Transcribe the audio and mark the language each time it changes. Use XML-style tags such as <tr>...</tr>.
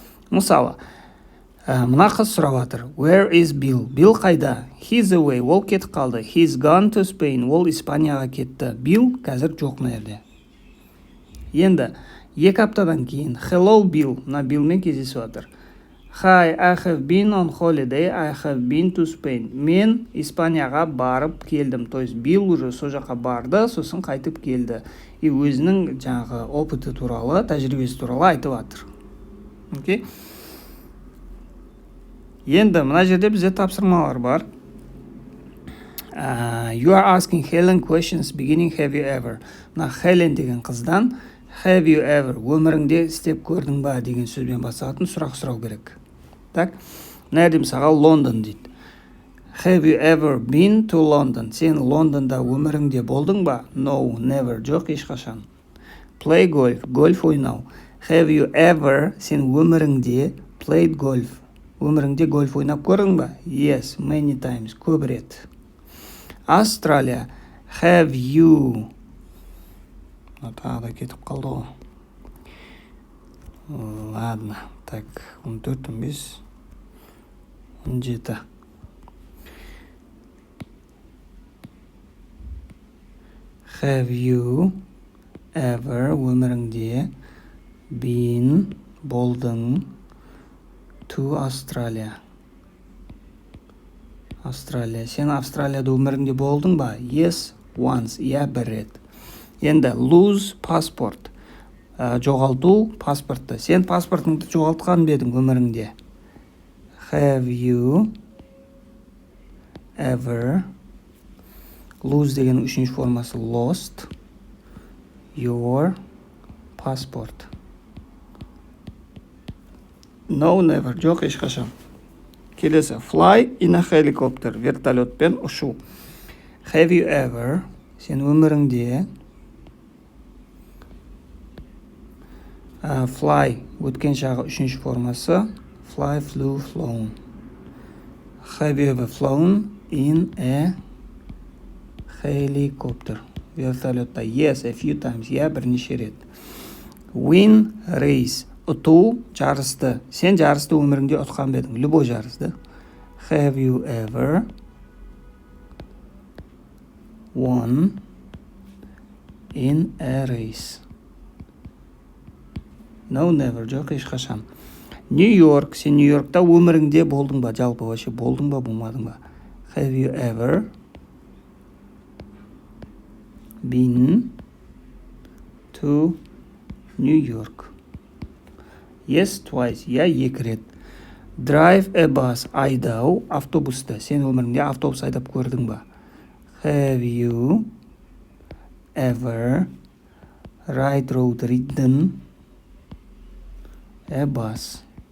<kk>Мысалы, мына қыз сұрап жатыр.</kk> <en>Where is Bill?</en> <kk>Bill қайда?</kk> <en>He's away.</en> <kk>Ол кетіп қалды.</kk> <en>He's gone to Spain.</en> <kk>Ол Испанияға кетті. Bill қазір жоқ мына жерде. Енді 2 аптадан кейін</kk> <en>Hello Bill.</en> <kk>Мына Billмен кездесіп жатыр.</kk> <en>Hi, I have been on holiday. I have been to Spain.</en> <kk>Мен Испанияға барып келдім.</kk> <ru>То есть</ru> <kk>Bill</kk> <ru>уже</ru> <kk>со жаққа барды, сосын қайтып келді. И өзінің жаңағы опыты туралы, тәжірибесі туралы айтып жатыр. Окей? Енді мына жерде бізде тапсырмалар бар.</kk> <en>You are asking Helen questions beginning have you ever.</en> <kk>Мына Helen деген қыздан</kk> <en>have you ever</en> <kk>өміріңде істеп көрдің ба деген сөзбен басталатын сұрақ сұрау керек. Так, мына жерде мысалға Лондон дейді.</kk> <en>Have you ever been to London?</en> <kk>Сен Лондонда өміріңде болдың ба?</kk> <en>No, never.</en> <kk>Жоқ, ешқашан.</kk> <en>Play golf.</en> <kk>Гольф ойнау.</kk> <en>Have you ever</en> <kk>сен өміріңде</kk> <en>played golf?</en> <kk>Өміріңде гольф ойнап көрдің ба?</kk> <en>Yes, many times.</en> <kk>Көп рет. Австралия.</kk> <en>Have you...</en> <kk>Тағы да кетіп қалды ғой.</kk> <ru>Ладно. Так, 14, 15, 17.</ru> <en>Have you ever</en> <kk>өміріңде</kk> <en>been</en> <kk>болдың</kk> <en>to Australia?</en> <kk>Австралия. Сен Австралияда өміріңде болдың ба?</kk> <en>Yes, once.</en> <kk>Я бір рет. Енді</kk> <en>lose passport.</en> <kk>Жоғалту паспортты. Сен паспортыңды жоғалтқан бедің өміріңде?</kk> <en>Have you ever lose</en> <kk>деген үшінші формасы</kk> <en>lost your passport? No, never.</en> <kk>Жоқ, ешқашан. Келесі.</kk> <en>Fly in a helicopter.</en> <kk>Вертолетпен ұшу.</kk> <en>Have you ever</en> <kk>сен өміріңде</kk> <en>fly</en> <kk>өткен жағы үшінші формасы</kk> <en>fly, flew, flown. Have you ever flown in a helicopter?</en> <kk>Вертолетта.</kk> <en>Yes, a few times.</en> <kk>Я бірнеше рет.</kk> <en>Win race.</en> <kk>Ұту жарысты. Сен жарысты өміріңде ұтқан бедің. Любой жарысты.</kk> <en>Have you ever won in a race? No, never.</en> <kk>Жоқ, ешқашан. Нью-Йорк. Сен Нью-Йоркта өміріңде болдың ба? Жалпы вообще болдың ба, болмадың ба?</kk> <en>Have you ever been to New York? Yes, twice.</en> <kk>Я екі рет.</kk> <en>Drive a bus.</en> <kk>Айдау автобусты. Сен өміріңде автобус айдап көрдің ба?</kk> <en>Have you ever ridden a bus?</en>